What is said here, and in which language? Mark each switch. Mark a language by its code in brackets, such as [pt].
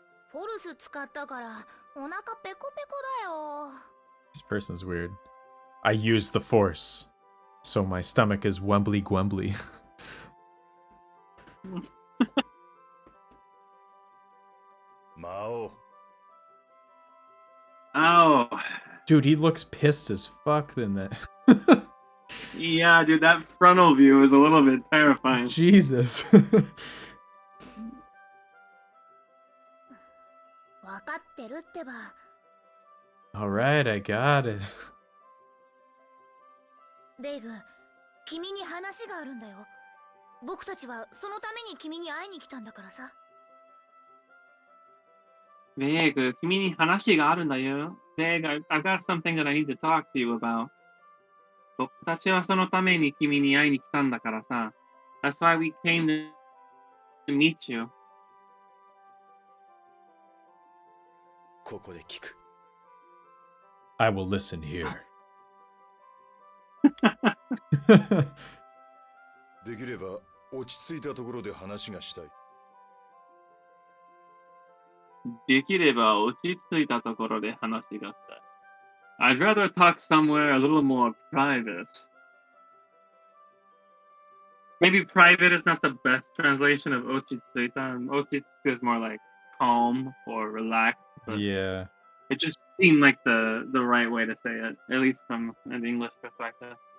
[ja] フォルス使ったからお腹ペコペコだよ。 [en] This person's weird. I use the force, so my stomach is wumbly gwumbly. Mao. Oh. Dude, he looks pissed as fuck in that. Yeah, dude, that frontal view is a little bit terrifying. Jesus. [ja] わかってるってば。 [en] Alright, I got it. [ja] ベイグ、君に話があるんだよ。僕たちはそのために君に会いに来たんだからさ。ベイグ、君に話があるんだよ。 [en] ベイグ、I've got something that I need to talk to you about. [ja] 僕たちはそのために君に会いに来たんだからさ。 [en] That's why we came to meet you. [ja] ここで聞く。 [en] I will listen here. [ja] できれば落ち着いたところで話がしたい。できれば落ち着いたところで話がしたい。 [en] I'd rather talk somewhere a little more private. Maybe private is not the best translation of ochitsuita. Ochitsuka is more like calm or relaxed. But Yeah. it just seemed like the right way to say it, at least from an English perspective.